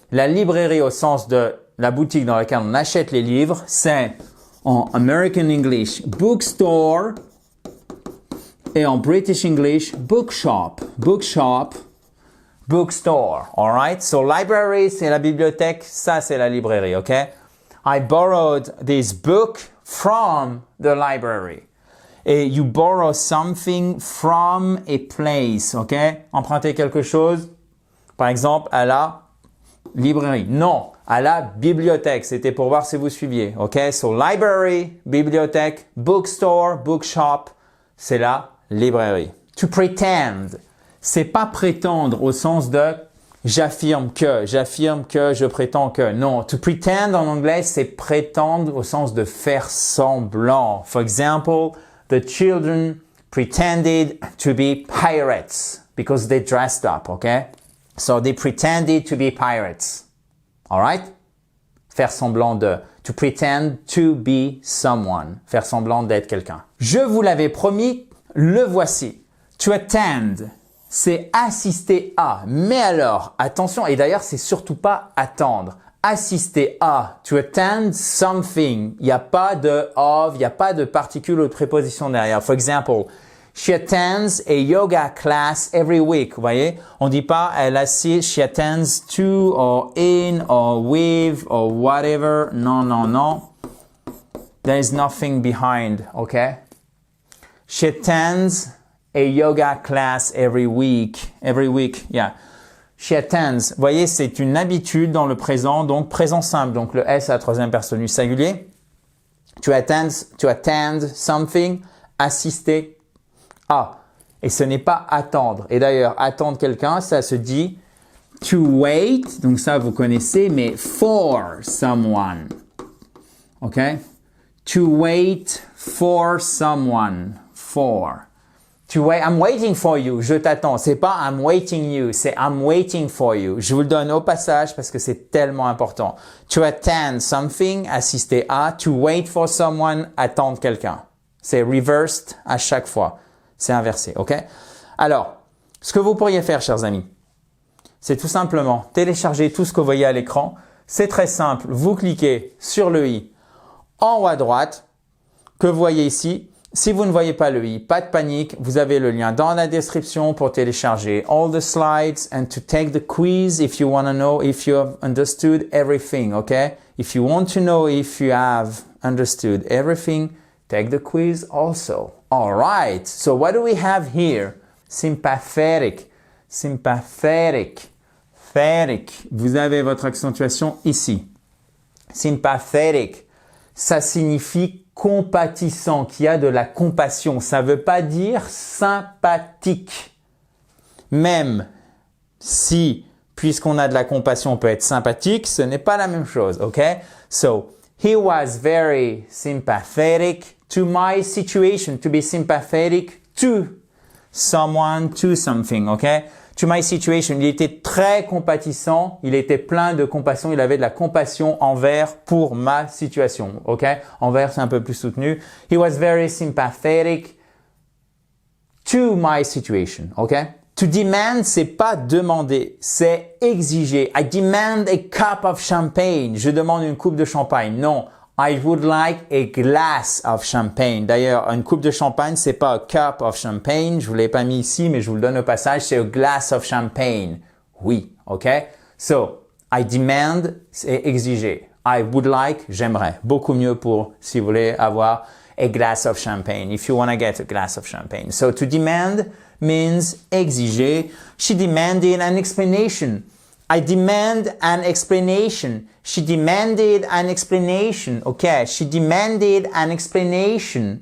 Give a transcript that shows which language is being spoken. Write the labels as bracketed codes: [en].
[fr] La librairie au sens de la boutique dans laquelle on achète les livres, c'est en American English, bookstore, et en British English, bookshop. [en] Bookshop, bookstore. Alright? So library, [fr] c'est la bibliothèque. Ça, c'est la librairie. OK? [en] I borrowed this book from the library. [fr] Et [en] you borrow something from a place. OK? [fr] Emprunter quelque chose. Par exemple, à la librairie. Non, à la bibliothèque. C'était pour voir si vous suiviez. OK? [en] So library, bibliothèque, bookstore, bookshop. [fr] C'est la librairie. [en] To pretend, [fr] c'est pas prétendre au sens de j'affirme que, je prétends que. Non, [en] to pretend [fr] en anglais, c'est prétendre au sens de faire semblant. [en] For example, the children pretended to be pirates because they dressed up, okay? So they pretended to be pirates. All right? [fr] Faire semblant de. [en] To pretend to be someone. [fr] Faire semblant d'être quelqu'un. Je vous l'avais promis, le voici. [en] To attend, [fr] c'est assister à. Mais alors, attention, et d'ailleurs, c'est surtout pas attendre. Assister à. [en] To attend something. [fr] Il n'y a pas de of, il n'y a pas de particule ou de préposition derrière. [en] For example, she attends a yoga class every week. [fr] Vous voyez? On dit pas elle assiste, [en] she attends to, or in, or with, or whatever. [fr] Non, non, non. [en] There is nothing behind, okay? She attends a yoga class every week. Every week, yeah. She attends. [fr] Vous voyez, c'est une habitude dans le présent, donc présent simple. Donc le S à la troisième personne du singulier. [en] To attend something, [fr] assister à. Et ce n'est pas attendre. Et d'ailleurs, attendre quelqu'un, ça se dit [en] to wait. [fr] Donc ça, vous connaissez, mais [en] for someone. [fr] OK? [en] To wait for someone. For. To wait, I'm waiting for you. [fr] Je t'attends. C'est pas [en] I'm waiting you. C'est I'm waiting for you. [fr] Je vous le donne au passage parce que c'est tellement important. [en] To attend something, assister à. To wait for someone, [fr] attendre quelqu'un. C'est reversed à chaque fois. C'est inversé, OK? Alors, ce que vous pourriez faire, chers amis, c'est tout simplement télécharger tout ce que vous voyez à l'écran. C'est très simple. Vous cliquez sur le i en haut à droite que vous voyez ici. Si vous ne voyez pas le i, pas de panique. Vous avez le lien dans la description pour télécharger [en] all the slides and to take the quiz if you want to know if you have understood everything, okay? If you want to know if you have understood everything, take the quiz also. All right. So what do we have here? Sympathetic. Sympathetic. Sympathetic. [fr] Vous avez votre accentuation ici. Sympathetic. Ça signifie compatissant, qui a de la compassion. Ça ne veut pas dire sympathique. Même si, puisqu'on a de la compassion, on peut être sympathique, ce n'est pas la même chose, ok? [en] So, he was very sympathetic to my situation. To be sympathetic to someone, to something, ok? To my situation. [fr] Il était très compatissant, il était plein de compassion, il avait de la compassion envers pour ma situation, ok? Envers, c'est un peu plus soutenu. [en] He was very sympathetic to my situation, ok? To demand, [fr] c'est pas demander, c'est exiger. [en] I demand a cup of champagne. [fr] Je demande une coupe de champagne. Non. [en] I would like a glass of champagne. [fr] D'ailleurs, une coupe de champagne, c'est pas [en] a cup of champagne. [fr] Je vous l'ai pas mis ici, mais je vous le donne au passage. [en] C'est a glass of champagne. Oui, ok? So, I demand, [fr] c'est exiger. [en] I would like, [fr] j'aimerais. Beaucoup mieux pour, si vous voulez, avoir [en] a glass of champagne. If you want to get a glass of champagne. So, to demand means exiger. She demanded an explanation. I demand an explanation. She demanded an explanation. Okay, she demanded an explanation.